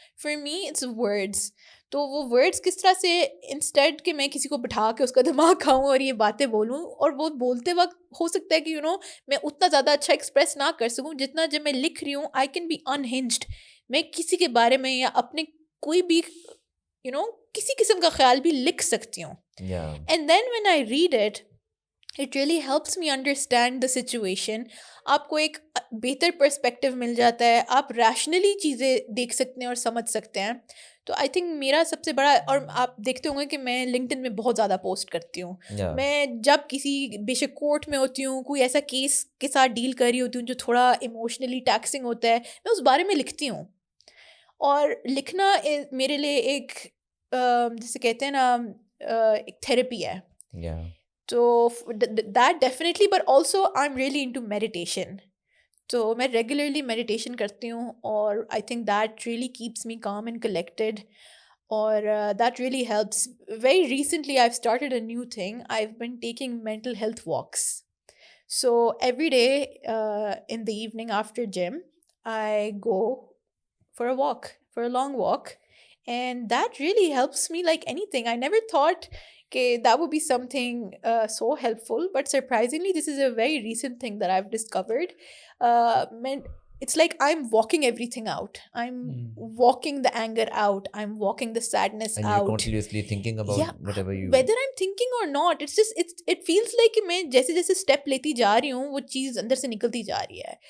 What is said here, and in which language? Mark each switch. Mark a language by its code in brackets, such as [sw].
[en] For me it's words. [ur] تو وہ words کس طرح سے, انسٹیڈ کہ میں کسی کو بٹھا کے اس کا دماغ کھاؤں اور یہ باتیں بولوں, اور وہ بولتے وقت ہو سکتا ہے کہ میں اتنا زیادہ اچھا ایکسپریس نہ کر سکوں جتنا جب میں لکھ رہی ہوں. [en] I can be unhinged. [ur] میں کسی کے بارے میں یا اپنے کوئی بھی کسی قسم کا خیال بھی لکھ سکتی ہوں. [en] And then when I read it, it really helps me understand the situation. [ur] آپ کو ایک بہتر پرسپیکٹیو مل جاتا ہے, آپ ریشنلی چیزیں دیکھ سکتے ہیں اور سمجھ سکتے ہیں. [en] تو I think [ur] میرا سب سے بڑا, اور آپ دیکھتے ہوں گے کہ میں لنکڈ ان میں بہت زیادہ پوسٹ کرتی ہوں. میں جب کسی بے شک کورٹ میں ہوتی ہوں, کوئی ایسا کیس کے ساتھ ڈیل کر رہی ہوتی ہوں جو تھوڑا [en] emotionally taxing [ur] ہوتا ہے, میں اس بارے میں لکھتی ہوں. اور لکھنا میرے لیے ایک جسے کہتے ہیں نا ایک تھیراپی ہے. [en] تو that definitely, but also I am really into meditation. [ur] تو میں ریگولرلی میڈیٹیشن کرتی ہوں, [en] اور I think that really keeps me calm and collected, اور that really helps. Very recently I have started a new thing. I have been taking mental health walks. So every day in the evening after gym I go for a walk, for a long walk, and that really helps me like anything. I never thought that would be something so helpful, but surprisingly this is a very recent thing that I've discovered. It's like I'm walking everything out. I'm walking the anger out. I'm walking the sadness and out. You're continuously thinking about whatever you... Whether I'm thinking or not, it's just, it feels like [ur] کہ میں جیسے جیسے step لیتی جا رہی ہوں وہ چیز اندر سے نکلتی جا رہی ہے.